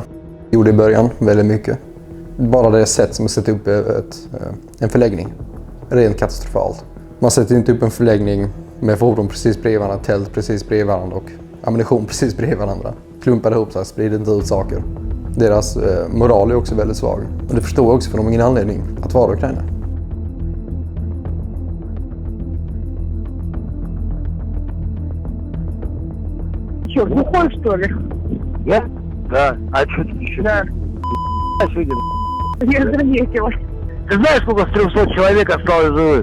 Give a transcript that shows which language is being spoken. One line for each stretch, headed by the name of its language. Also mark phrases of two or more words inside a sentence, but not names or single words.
Swedish: Gjorde i början väldigt mycket. Bara det sätt som att sätta upp en förläggning. Rent katastrofalt. Man sätter inte upp en förläggning med fordon precis bredvid varandra, tält precis bredvid varandra och ammunition precis bredvid varandra. Klumpade ihop sig, sprider inte ut saker. Deras moral är också väldigt svag. Och det förstår jag också, för de har ingen anledning att vara i Ukraina.
Russian: Чё, глухой, что ли? Я? Да. А что ты еще? Да. Я заметила. Ты знаешь, сколько с 300 человек осталось живых?